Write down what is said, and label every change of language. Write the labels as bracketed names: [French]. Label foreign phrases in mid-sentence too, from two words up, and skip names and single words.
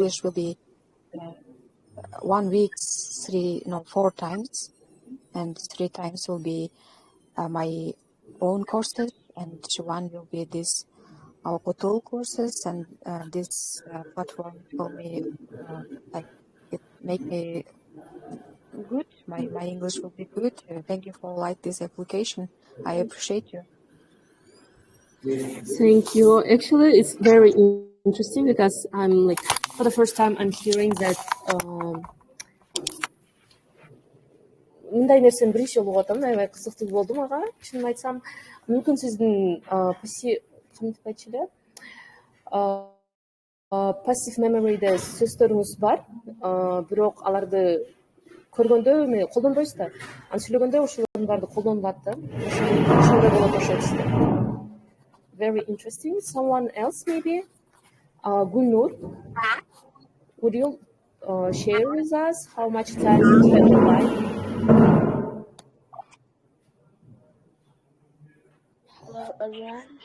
[English] English will be 1 week 4 times, and 3 times will be my own courses, and 1 will be this Okutool courses, and this platform for me like it make me good. My English will be good. Thank you for like this application. I appreciate you. Thank you. Actually, it's very interesting because I'm like for the first time I'm hearing that [Kyrgyz] мындай нерсени биринчи жолу угуп атам. Аябай кызыктуу болду мага. Чынын айтсам, мүмкүн сиздин кантип айтчу эле? [English] Passive memory'де [Kyrgyz] сөздөрүңүз бар, бирок аларды көргөндө эми колдонбойсуз да. Аны сүйлөгөндө ошолордун баары колдонулат да. Ошондой болот окшойт сизде. [English] Very interesting. Someone else maybe? Gulnur, would you share with us how much time you spend online? Hello everyone.